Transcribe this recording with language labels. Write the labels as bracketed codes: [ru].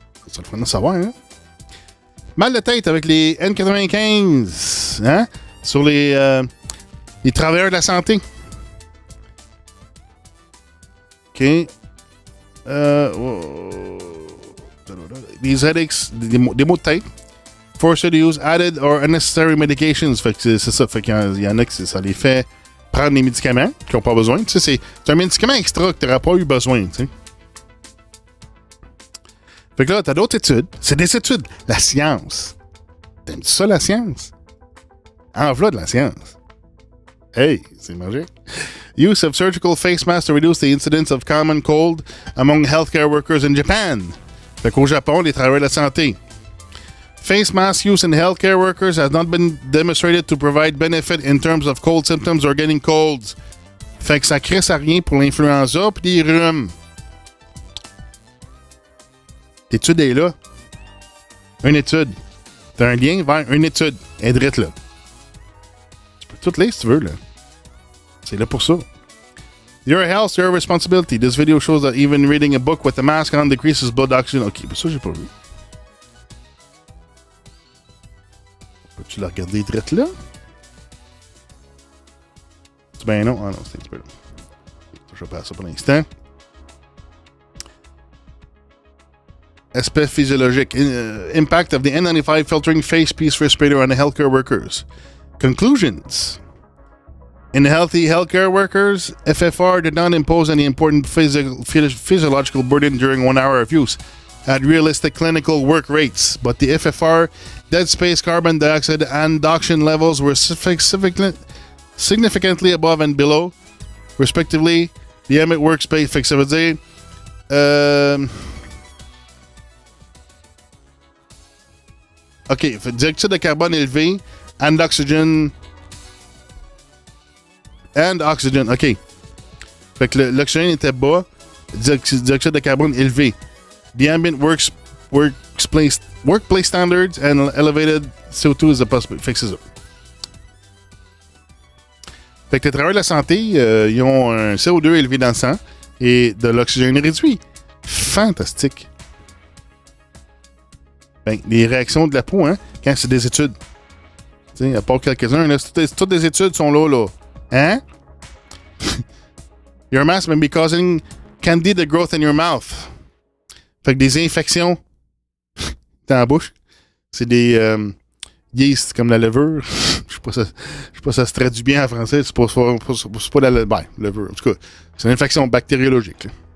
[fr] Ça le ferait de savoir, hein? Mal de tête avec les N95, hein? Sur les travailleurs de la santé. OK. [en] These headaches, [fr] des maux de tête. [en] Forced to use added or unnecessary medications. [fr] Fait que c'est ça. Fait qu'il y en a qui ça les fait prendre des médicaments qu'ils n'ont pas besoin. Tu sais, c'est un médicament extra que tu n'auras pas eu besoin. Tu sais. Fait que là, tu as d'autres études. C'est des études. La science. T'aimes-tu ça, la science? En voilà de la science. Hey, c'est magique. [en] Use of surgical face masks to reduce the incidence of common cold among healthcare workers in Japan. [fr] Fait qu'au Japon, les travailleurs de la santé. [en] Face mask use in healthcare workers has not been demonstrated to provide benefit in terms of cold symptoms or getting colds. [fr] Fait que ça crisse à rien pour l'influenza pis les rhumes. L'étude est là. Une étude. T'as un lien vers une étude. Edrite là. Tu peux tout lire si tu veux, là. C'est là pour ça. [en] Your health, your responsibility. This video shows that even reading a book with a mask on decreases blood oxygen. [fr] Ok, ça j'ai pas vu. Peux-tu la regarder drette là? Ben non, ah non, c'est un petit peu là. Je vais passer ça pour l'instant. Aspect physiologique. [en] Impact of the N95 filtering face piece respirator on the healthcare workers. Conclusions. In healthy healthcare workers, FFR did not impose any important physiological burden during 1 hour of use at realistic clinical work rates, but the FFR dead space carbon dioxide and oxygen levels were significantly above and below, respectively, the ambient workspace. [fr] Fait que ça veut dire OK, dioxyde de carbone élevé [en] and oxygen. [fr] OK. Fait que l'oxygène était bas, dioxyde de carbone élevé. [en] The ambient workplace standards and elevated CO2 is a possibility. [fr] Fait que c'est ça. Fait que les travailleurs de la santé, ils ont un CO2 élevé dans le sang et de l'oxygène réduit. Fantastique. Ben, les réactions de la peau, hein, quand c'est des études. Tu sais, à part quelques-uns, toutes les études sont là. Hein? [en] Your mask may be causing candida growth in your mouth. [fr] Fait que des infections dans la bouche. C'est des yeast comme la levure. Je sais pas si ça se traduit bien en français. C'est pas la levure. En tout cas, c'est une infection bactériologique. Là.